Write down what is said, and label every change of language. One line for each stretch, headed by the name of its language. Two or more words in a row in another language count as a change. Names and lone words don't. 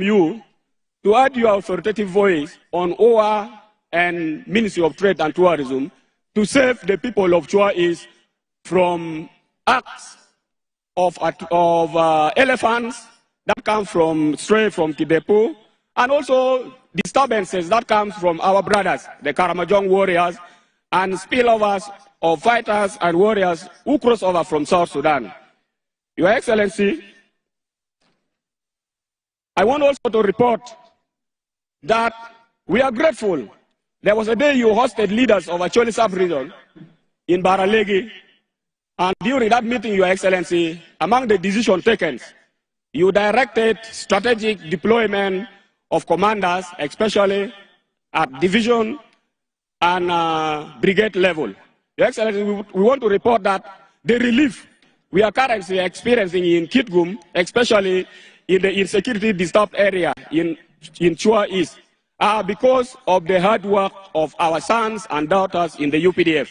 English: you to add your authoritative voice on OA and Ministry of Trade and Tourism to save the people of Chua East from acts of elephants that come straight from Kidepo, and also disturbances that come from our brothers, the Karamajong warriors, and spillovers of fighters and warriors who cross over from South Sudan. Your Excellency, I want also to report that we are grateful. There was a day you hosted leaders of Acholi sub-region in Baralegi, and during that meeting, Your Excellency, among the decisions taken, you directed strategic deployment of commanders, especially at division and brigade level. Your Excellency, we want to report that the relief we are currently experiencing in Kitgum, especially in the insecurity disturbed area in Chua East, are because of the hard work of our sons and daughters in the UPDF.